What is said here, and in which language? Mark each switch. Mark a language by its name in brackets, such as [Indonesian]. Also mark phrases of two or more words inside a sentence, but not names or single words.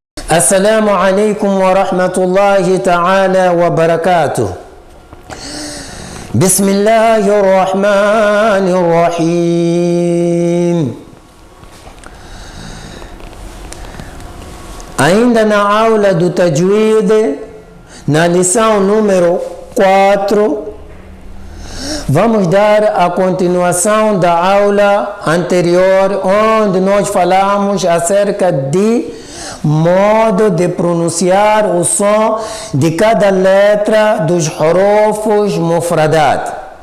[Arabic] السلام عليكم ورحمة الله تعالى وبركاته. بسم الله الرحمن الرحيم. [Portuguese] Ainda na aula do Tajwid, na lição número 4, vamos dar a continuação da aula anterior, onde nós falamos acerca de modo de pronunciar o som de cada letra dos [Arabic] حروف مفردات.